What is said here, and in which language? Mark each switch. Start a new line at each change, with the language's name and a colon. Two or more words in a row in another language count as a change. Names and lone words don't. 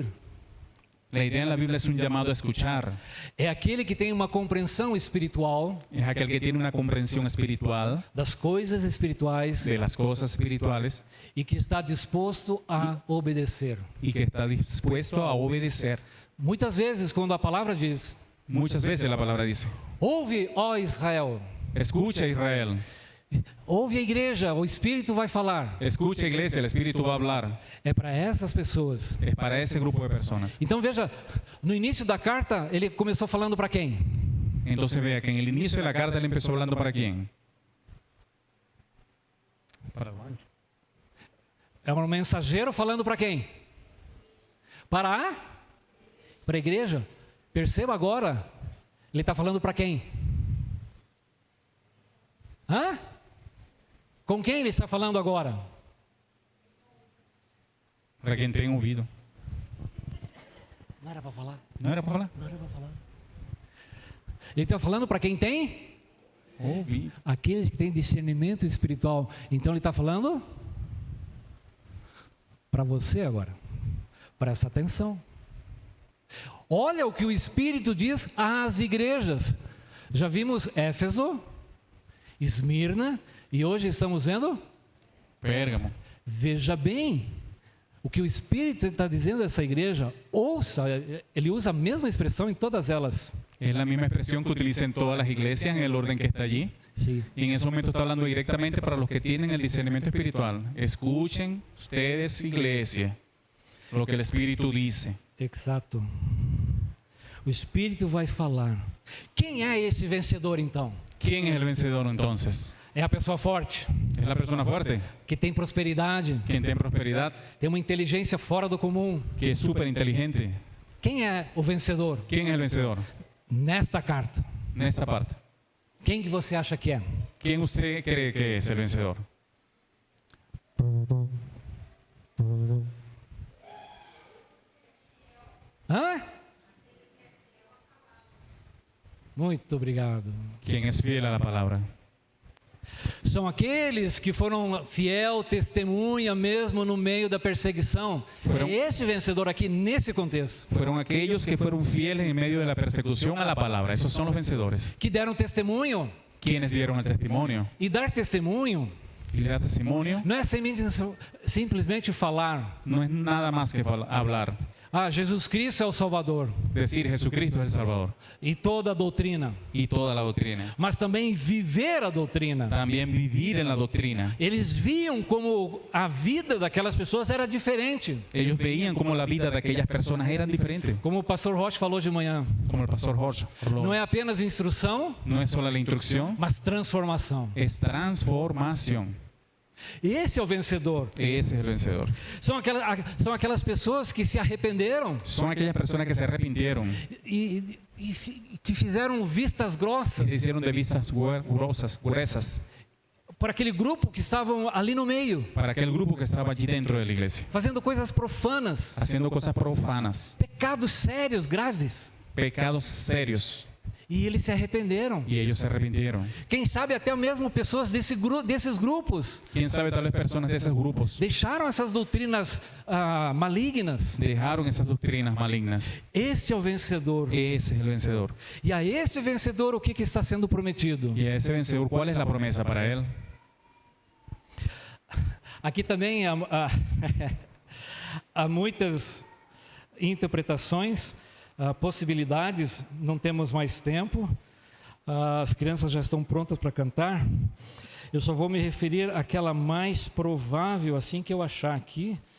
Spanish: La idea en la Biblia es un llamado a escuchar.
Portuguese: é aquele que tem uma compreensão espiritual
Spanish: Es aquel que tiene una comprensión espiritual
Portuguese: das coisas espirituais
Spanish: de las cosas espirituales
Portuguese: e que está disposto a obedecer.
Spanish: y que está dispuesto a obedecer.
Portuguese: Muitas vezes, quando a palavra diz:
Spanish: Muchas veces la palabra dice:
Portuguese: ouve, ó Israel,
Spanish: escucha, Israel.
Portuguese: ouve a igreja, o Espírito vai falar.
Spanish: Escucha, iglesia, el Espíritu va a hablar.
Portuguese: É para essas pessoas.
Spanish: Es para ese grupo de personas.
Portuguese: Então veja, no início da carta, ele começou falando para quem?
Spanish: Entonces vea que en el inicio de la carta él empezó hablando para quién. Para el ancho.
Portuguese: É um mensageiro falando para quem? Para a igreja. Perceba agora Ele está falando para quem? Hã? Com quem ele está falando agora?
Spanish: Para quien tenga ouvido.
Portuguese: Não era para falar?
Spanish: ¿No era para falar?
Portuguese: Não era para falar. Ele está falando para quem tem? Ouvido. Aqueles que têm discernimento espiritual. Então ele está falando para você agora. Presta atenção. Olha o que o Espírito diz às igrejas. Já vimos Éfeso, Esmirna e hoje estamos vendo Pérgamo. Veja bem o que o Espírito está dizendo a essa igreja. Ouça, ele usa a mesma expressão em todas elas.
Spanish: Es la misma expresión que utiliza en todas las iglesias en el orden que está allí.
Portuguese: Sim.
Spanish: Y en ese momento está hablando directamente para los que tienen el discernimiento espiritual. Escuchen ustedes, iglesia, lo que el Espíritu dice.
Portuguese: Exato. O Espírito vai falar. Quem é esse vencedor então?
Spanish: ¿Quién es el vencedor entonces?
Portuguese: É a pessoa forte,
Spanish: ¿Es la persona fuerte?
Portuguese: que tem prosperidade,
Spanish: ¿Quien tiene prosperidad?
Portuguese: tem uma inteligência fora do comum.
Spanish: Que es súper inteligente.
Portuguese: Quem é o vencedor
Spanish: ¿Quién es el vencedor?
Portuguese: nesta carta? Nesta parte. Quem que você acha que é?
Spanish: ¿Quién usted cree que es el vencedor? Hã?
Portuguese: Muito obrigado.
Spanish: ¿Quién es fiel a la palabra?
Portuguese: São aqueles que foram fiel testemunha mesmo no meio da perseguição. Foram- É esse vencedor aqui nesse contexto.
Spanish: Fueron aquellos que fueron fieles en medio de la persecución a la palabra. Esos son los vencedores.
Portuguese: Que deram testemunho.
Spanish: Quienes dieron el testimonio.
Portuguese: E dar testemunho
Spanish: Y le da testimonio
Portuguese: não é simplesmente falar.
Spanish: no es nada más que hablar.
Portuguese: Ah, Jesus Cristo é o Salvador.
Spanish: Decir Jesucristo es el Salvador.
Portuguese: E toda a doutrina.
Spanish: Y toda la doctrina.
Portuguese: Mas também viver a doutrina.
Spanish: También vivir en la doctrina.
Portuguese: Eles viam como a vida daquelas pessoas era diferente.
Spanish: Ellos veían cómo la vida de aquellas personas eran diferentes.
Portuguese: Como o pastor Rocha falou de manhã.
Spanish: Como el pastor Jorge habló.
Portuguese: Não é apenas instrução,
Spanish: No es solo la instrucción,
Portuguese: mas transformação.
Spanish: es transformación.
Portuguese: Esse é o vencedor.
Spanish: Ese es el vencedor.
Portuguese: São aquelas pessoas que se arrependeram
Spanish: Son aquellas personas que se arrepintieron
Portuguese: e que fizeram vistas
Spanish: y
Portuguese: grossas
Spanish: se hicieron de vistas gruesas
Portuguese: para aquele grupo que estavam ali no meio,
Spanish: para aquel grupo que estaba allí dentro de la iglesia,
Portuguese: fazendo coisas profanas,
Spanish: haciendo cosas profanas,
Portuguese: pecados sérios, graves.
Spanish: pecados serios,
Portuguese: E eles se arrependeram.
Spanish: y ellos se arrepintieron.
Portuguese: Quem sabe até mesmo pessoas desses grupos
Spanish: Quién sabe, tal vez personas de esos grupos
Portuguese: deixaram essas doutrinas malignas.
Spanish: dejaron esas doctrinas malignas.
Portuguese: Este é o vencedor.
Spanish: Ese es el vencedor.
Portuguese: E a este vencedor, o que está sendo prometido?
Spanish: Y a ese vencedor, ¿cuál es la promesa para él?
Portuguese: Aqui também há muitas interpretações, possibilidades, não temos mais tempo. As crianças já estão prontas para cantar. Eu só vou me referir àquela mais provável, assim que eu achar aqui.